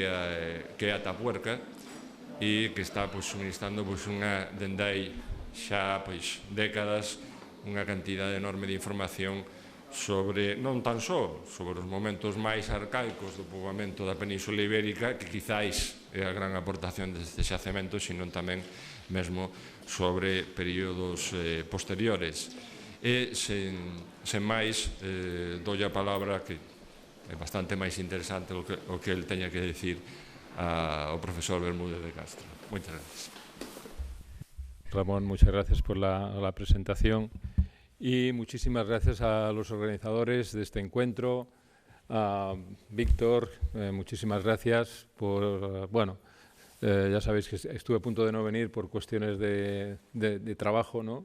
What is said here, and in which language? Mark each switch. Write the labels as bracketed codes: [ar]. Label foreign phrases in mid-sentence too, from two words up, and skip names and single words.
[gl] é Atapuerca e que está suministrando dende hai xa décadas unha cantidade enorme de información sobre, non tan só sobre os momentos máis arcaicos do poboamento da Península Ibérica, que quizáis é a gran aportación deste xacemento, sino tamén mesmo sobre períodos posteriores. E, sen máis, doulle a palabra, que é bastante máis interesante o que el teña que decir ao profesor Bermúdez de Castro. Moitas gracias. [es] Ramón, muchas gracias por la presentación. Y muchísimas gracias a los organizadores de este encuentro, a Víctor, muchísimas gracias por, ya sabéis que estuve a punto de no venir por cuestiones de trabajo, ¿no?